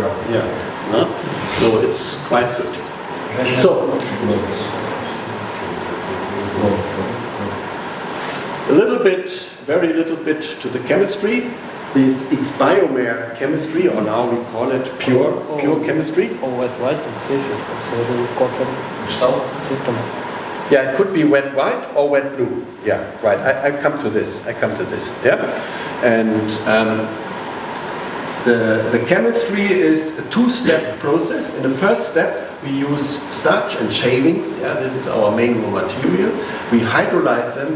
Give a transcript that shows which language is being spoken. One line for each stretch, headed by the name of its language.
English: Yeah. So it's quite good. So a little bit, very little bit to the chemistry. This ex-biomer chemistry, or now we call it pure chemistry.
Portuguese: Ou wet white, o que seja, pode ser qualquer vegetal, sim, também.
English: Yeah, it could be wet white or wet blue. Yeah, right. I come to this. Yeah, and the chemistry is a two-step process. In the first step, we use starch and shavings. Yeah, this is our main raw material. We hydrolyze them.